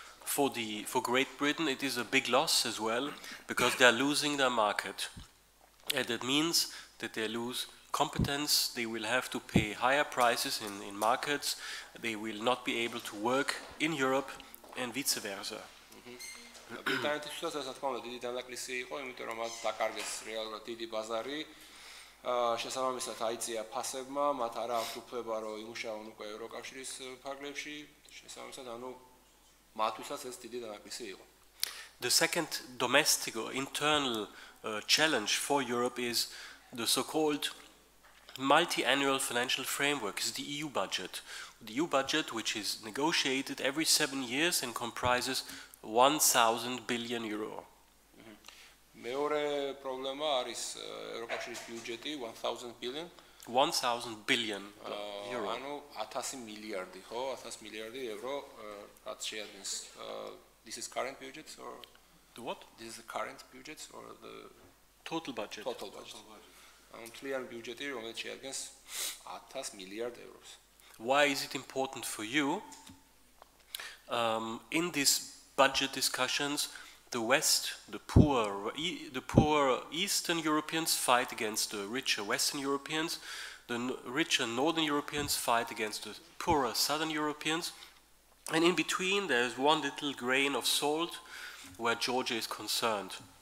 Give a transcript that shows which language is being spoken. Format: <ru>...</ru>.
<en>For Great Britain it is a big loss as well, because they are losing their market, and that means that they lose competence, they will have to pay higher prices in markets, they will not be able to work in Europe and vice versa.</en> <ka>ბრიტანეთისთვისაც ეს რა თქმა უნდა დიდი დანაკლისი იყო, იმიტომ რომ მათ დაკარგეს რეალურად დიდი ბაზარი, შესაბამისად აიწია ფასებმა, მათ არ აქვს უფლება რომ იმუშაონ უკვე ევროკავშირის ფარგლებში, შესაბამისად ანუ მათთვისაც ეს დიდი დანაკლისი იყო.</ka> <en>The second domestic or internal challenge for Europe is the so-called multi-annual financial framework, is the EU budget. The EU budget, which is negotiated every 7 years and comprises 1,000 billion euro.</en> <ka>მეორე პრობლემა არის ევროკავშირის ბიუჯეტი</ka> <en>1,000 billion. 1,000 billion euro.</en> <ka>ანუ 1000 მილიარდი, ხო? 1000 მილიარდი евро, რაც შეადგენს</ka> <en>this is current budget or the what? This is the current budget or the total budget. Total budget.</en> <ka>მთლიანი ბიუჯეტი, რომელიც შეადგენს 1000 მილიარდ ევროს.</ka> <en>Why is it important for you? In these budget discussions, the West, the poor Eastern Europeans fight against the richer Western Europeans, the richer Northern Europeans fight against the poorer Southern Europeans, and in between there is one little grain of salt where Georgia is concerned.</en>